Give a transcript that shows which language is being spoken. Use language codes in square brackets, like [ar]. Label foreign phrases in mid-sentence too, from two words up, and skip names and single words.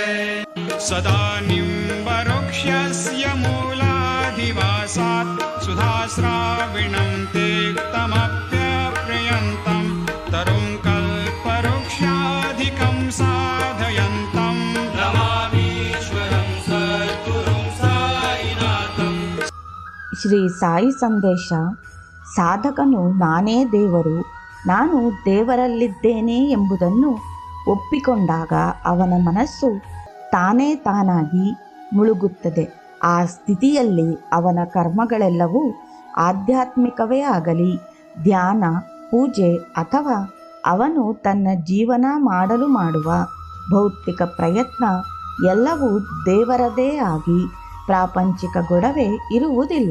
[sa] सदा निम्बवृक्षस्य मूलाधिवासात् सुधाश्राविणं तेक्तमप्यप्रियन्तं तरुं कल्पवृक्षाधिकं साधयन्तं नमामीश्वरं सद्गुरुं साईनाथं। [kn] ಶ್ರೀ ಸಾಯಿ ಸಂದೇಶ. ಸಾಧಕನು ನಾನೇ ದೇವರು, ನಾನು ದೇವರಲ್ಲಿದ್ದೇನೆ ಎಂಬುದನ್ನು ಒಪ್ಪಿಕೊಂಡಾಗ ಅವನ ಮನಸ್ಸು ತಾನೇ ತಾನಾಗಿ ಮುಳುಗುತ್ತದೆ. ಆ ಸ್ಥಿತಿಯಲ್ಲಿ ಅವನ ಕರ್ಮಗಳೆಲ್ಲವೂ ಆಧ್ಯಾತ್ಮಿಕವೇ ಆಗಲಿ, ಧ್ಯಾನ, ಪೂಜೆ ಅಥವಾ ಅವನು ತನ್ನ ಜೀವನ ಮಾಡಲು ಮಾಡುವ ಭೌತಿಕ ಪ್ರಯತ್ನ ಎಲ್ಲವೂ ದೇವರದೇ ಆಗಿ ಪ್ರಾಪಂಚಿಕ ಗೊಡವೆ ಇರುವುದಿಲ್ಲ.